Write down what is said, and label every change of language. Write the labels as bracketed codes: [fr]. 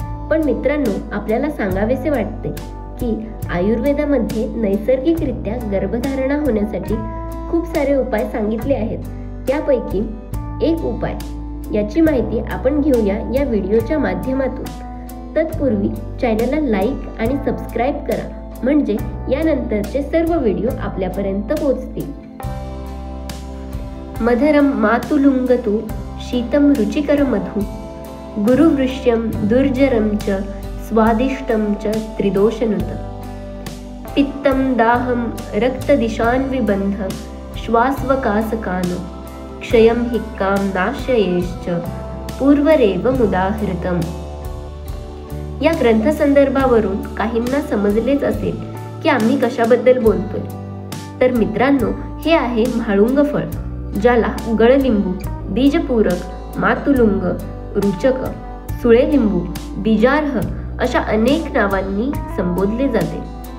[mr] पण मित्रांनो, आपल्याला सांगावेसे वाटते की आयुर्वेदामध्ये नैसर्गिकरित्या गर्भधारणा होण्यासाठी खूप सारे उपाय सांगितले आहेत. त्यापैकी एक उपाय याची माहिती आपण घेऊया या व्हिडिओच्या माध्यमातून. तत्पूर्वी चॅनलला लाईक आणि सबस्क्राईब करा, म्हणजे यानंतरचे सर्व व्हिडिओ आपल्यापर्यंत पोहोचतील. [sa] मधुरम मातुलुंगतु शीतम रुचिकर मधु गुरुवृष्यम दुर्जरम च स्वादिष्टम च त्रिदोषनुत पित्तम दाहम रक्तदिशान्विबंध श्वासवकासकानो क्षयम हिक्काम नाशयेश्च पूर्वरेव मुदाहृतम. [mr] या ग्रंथसंदर्भावरून काहींना समजलेच असेल की आम्ही कशाबद्दल बोलतोय. तर मित्रांनो, हे आहे म्हाळुंग फळ, ज्याला गळलिंबू, बीजपूरक, मातुलुंग, रुचक, सुळेलिंबू, बीजार्ह अशा अनेक नावांनी संबोधले जाते.